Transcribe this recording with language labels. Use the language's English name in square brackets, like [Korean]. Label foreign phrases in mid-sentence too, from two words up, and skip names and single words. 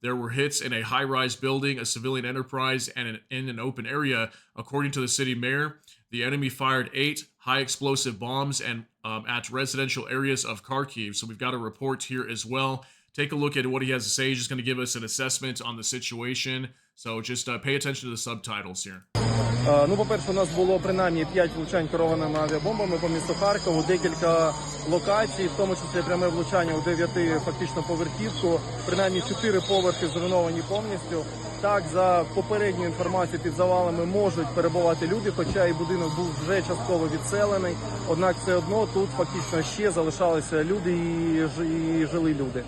[English] there were hits in a high-rise building, a civilian enterprise, and in an open area. According to the city mayor, the enemy fired 8 high-explosive bombs and at residential areas of Kharkiv. So we've got a report here as well. Take a look at what he has to say. He's just going to give us an assessment on the situation. So just pay attention to the subtitles here. [Ukrainian] Ну, по-перше, у нас було принаймні 5 влучань керованими авіабомбами по місту Харкову, декілька локацій, в тому числі пряме влучання у 9 фактично поверхівку, принаймні 4 поверхи зруйновані повністю. Так, за попередньою інформацією, під завалами можуть перебувати люди, хоча і будинок був вже частково відселений, однак все одно тут фактично ще залишалися люди і жили люди.